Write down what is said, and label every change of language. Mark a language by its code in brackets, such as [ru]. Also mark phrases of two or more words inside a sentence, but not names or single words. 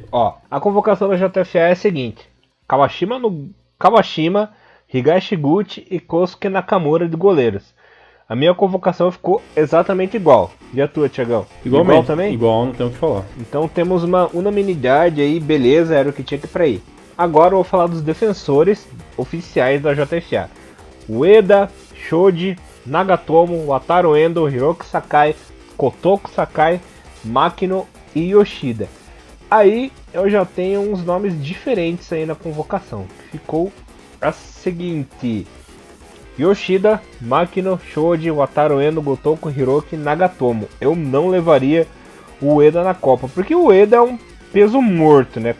[pt] Ó, a convocação da JFA é a seguinte: Kawashima, Higashi Guchi e Kosuke Nakamura de goleiros. A minha convocação ficou exatamente igual. E a tua, Thiagão? Igualmente. Igual também? Igual, não tenho o que falar. Então temos uma unanimidade aí, beleza, era o que tinha que ir pra ir. Agora eu vou falar dos defensores oficiais da JFA. Ueda, Shoji, Nagatomo, Wataru Endo, Hiroki Sakai, Kotoko Sakai, Makino e Yoshida. Aí eu já tenho uns nomes diferentes aí na convocação. Ficou a seguinte: Yoshida, Makino, Shoji, Wataru Endo, Gotoku, Hiroki, Nagatomo. Eu não levaria o Ueda na Copa, porque o Ueda é um peso morto, né?